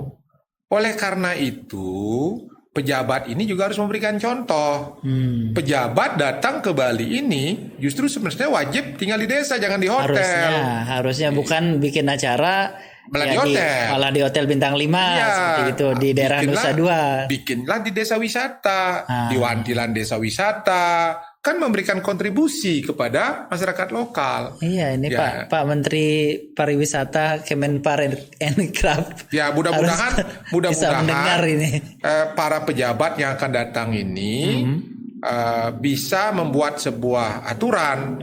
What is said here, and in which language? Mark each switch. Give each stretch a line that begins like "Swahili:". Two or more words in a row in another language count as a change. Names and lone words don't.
Indonesian: Oleh karena itu, pejabat ini juga harus memberikan contoh. Pejabat datang ke Bali ini justru sebenarnya wajib tinggal di desa, jangan di hotel. Harusnya bukan bikin acara malah di hotel bintang 5 seperti itu di daerah Nusa Dua. Bikinlah di desa wisata, di wantilan desa wisata, kan memberikan kontribusi kepada masyarakat lokal. Iya, ini Pak Menteri Pariwisata Kemenparekraf. Ya, mudah-mudahan bisa mendengar ini. Para pejabat yang akan datang ini bisa membuat sebuah aturan.